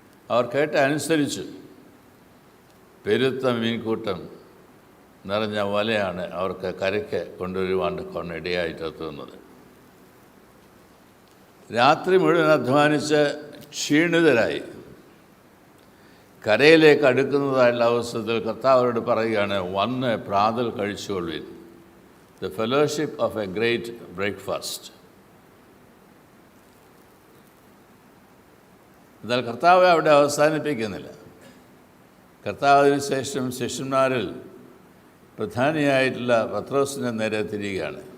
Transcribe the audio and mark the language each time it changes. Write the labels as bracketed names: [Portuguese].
[Malayalam] അവർ കേട്ട് അനുസരിച്ചു. പെരുത്ത മീൻകൂട്ടം നിറഞ്ഞ വലയാണ് അവർക്ക് കരയ്ക്ക് കൊണ്ടുവരുവാൻ ഇടയായിട്ടെത്തുന്നത്. രാത്രി മുഴുവൻ അധ്വാനിച്ച് ക്ഷീണിതരായി കരയിലേക്ക് അടുക്കുന്നതായുള്ള അവസരത്തിൽ കർത്താവ് അവരോട് പറയുകയാണ്, വന്ന് പ്രാതൽ കഴിച്ചുകൊള്ളുവിൻ. [English] The fellowship of a great breakfast. [Malayalam] എന്നാൽ കർത്താവ് അവിടെ അവസാനിപ്പിക്കുന്നില്ല. കർത്താവിന് ശേഷം ശിഷ്യന്മാരിൽ പ്രധാനിയായിട്ടുള്ള പത്രോസിനെ നേരെ തിരികെയാണ്.